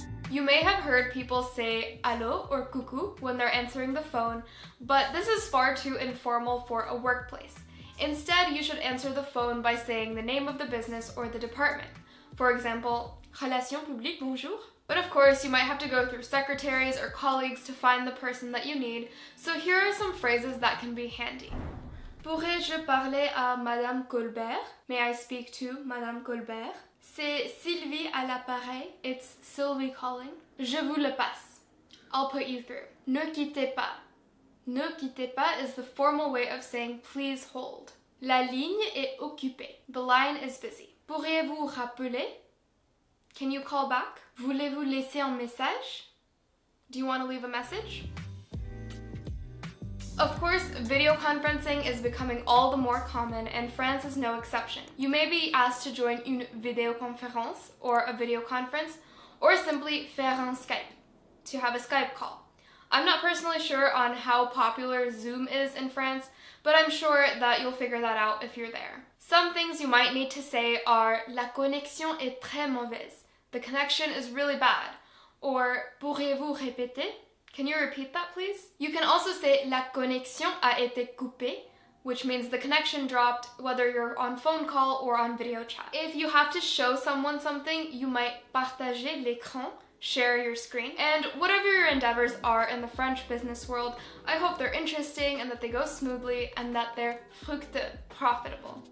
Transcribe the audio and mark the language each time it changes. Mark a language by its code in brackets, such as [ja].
[en] You may have heard people say allô or coucou when they're answering the phone, but this is far too informal for a workplace. Instead, you should answer the phone by saying the name of the business or the department. For example, [fr] Relations publiques, bonjour. [en] But of course, you might have to go through secretaries or colleagues to find the person that you need, so here are some phrases that can be handy. [fr] Pourrais-je parler à Madame Colbert? [en] May I speak to Madame Colbert? [fr] C'est Sylvie à l'appareil. [en] It's Sylvie calling. [fr] Je vous le passe. [en] I'll put you through. [fr] Ne quittez pas. Ne quittez pas [en] is the formal way of saying please hold. [fr] La ligne est occupée. [en] The line is busy. [fr] Pourriez-vous rappeler? [en] Can you call back? [fr] Voulez-vous laisser un message? [en] Do you want to leave a message? Of course, video conferencing is becoming all the more common, and France is no exception. You may be asked to join une vidéoconférence, or a video conference, or simply [fr] faire un Skype, [en] to have a Skype call. I'm not personally sure on how popular Zoom is in France, but I'm sure that you'll figure that out if you're there. Some things you might need to say are [fr] la connexion est très mauvaise. [en] The connection is really bad. Or [fr] pourriez-vous répéter? [en] Can you repeat that, please? You can also say [fr] la connexion a été coupée, [en] which means the connection dropped whether you're on phone call or on video chat. If you have to show someone something, you might [fr] partager l'écran, [en] share your screen. And whatever your endeavors are in the French business world, I hope they're interesting and that they go smoothly and that they're fructueux, profitable.